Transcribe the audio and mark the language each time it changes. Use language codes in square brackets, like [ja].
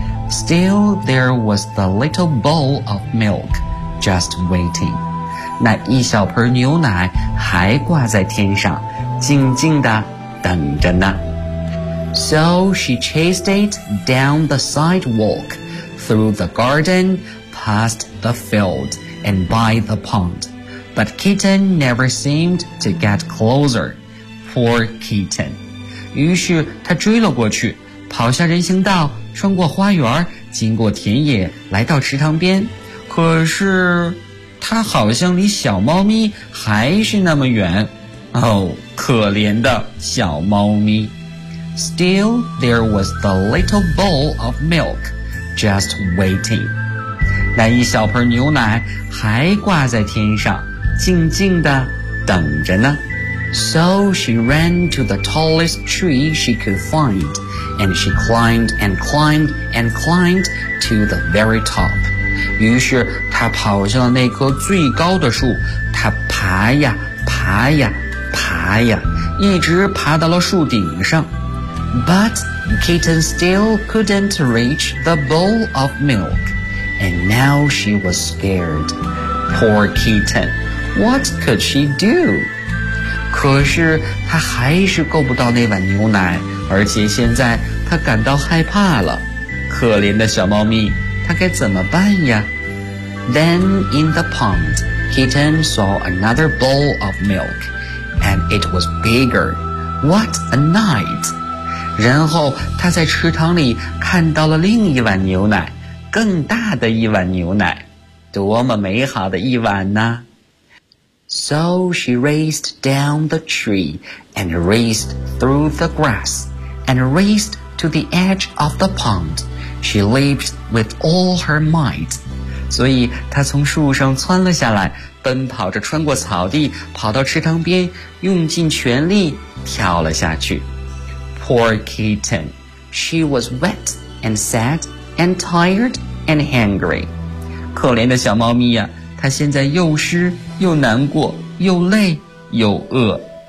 [en] Still, there was the little bowl of milk just waiting. [zh] 那一小盆牛奶还挂在天上，静静地等着呢。 [en] So she chased it down the sidewalk, through the garden, past the field, and by the pond. But kitten never seemed to get closer. Poor kitten. [zh] 于是她追了过去，跑下人行道，穿过花园，经过田野，来到池塘边。可是他好像离小猫咪还是那么远。哦，可怜的小猫咪。 [en] Still, there was the little bowl of milk just waiting. [zh] 那一小盆牛奶还挂在天上，静静地等着呢。 [en] So she ran to the tallest tree she could find, and she climbed and climbed and climbed to the very top. [zh] 于是她跑向了那棵最高的树，她爬呀爬呀爬呀，一直爬到了树顶上。 [en] But kitten still couldn't reach the bowl of milk, and now she was scared. Poor kitten, what could she do? [zh] 可是他还是够不到那碗牛奶，而且现在他感到害怕了。可怜的小猫咪，他该怎么办呀？ [en] Then in the pond, kitten saw another bowl of milk, and it was bigger. What a night! [zh] 然后他在池塘里看到了另一碗牛奶，更大的一碗牛奶，多么美好的一碗呢？ [en] So she raced down the tree and raced through the grass and raced to the edge of the pond. She leaped with all her might. [zh] 所以她从树上窜了下来，奔跑着穿过草地，跑到池塘边，用尽全力跳了下去。 [en] Poor kitten. She was wet and sad and tired and hungry. [zh] 可怜的小猫咪呀，她现在又湿又难过，又累又饿。